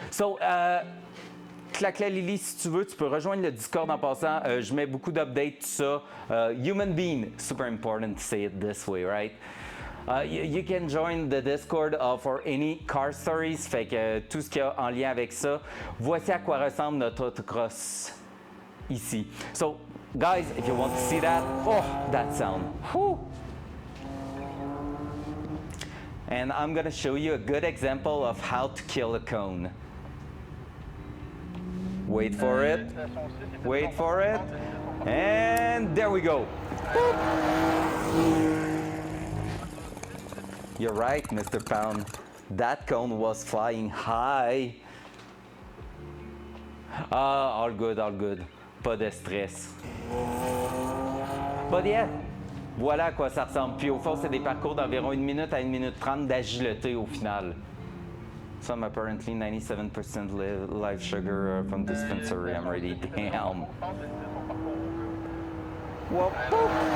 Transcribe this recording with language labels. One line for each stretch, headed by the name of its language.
French: So, Clacla Lily, si tu veux, tu peux rejoindre le Discord en passant. Je mets beaucoup d'updates, tout ça.
English: Human being, super important to say it this way, right? You can join the Discord for any car stories.
French: Fait que tout ce qu'il y a en lien avec ça. Voici à quoi ressemble notre autocross ici.
English: So, guys, if you want to see that, oh, that sound. Whew. And I'm gonna show you a good example of how to kill a cone. Wait for it. Wait for it. And there we go. Boop. You're right, Mr. Pound. That cone was flying high. All good, all good.
French: Pas de stress.
English: But yeah,
French: voilà à quoi ça ressemble. Puis au fond, c'est des parcours d'environ 1 minute à 1 minute 30 d'agilité au final.
English: Some apparently 97% live sugar from dispensary. I'm ready. Damn. Whoop, whoop.